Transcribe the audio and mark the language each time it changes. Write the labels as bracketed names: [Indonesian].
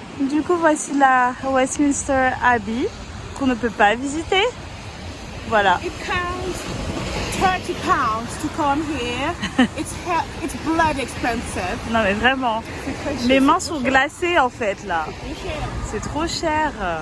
[French] Du coup, voici la Westminster Abbey qu'on ne peut pas visiter. Voilà. [English] It costs 30 pounds to come here. It's blood expensive. [French] Non mais vraiment. Mes mains sont glacées en fait là. C'est trop cher.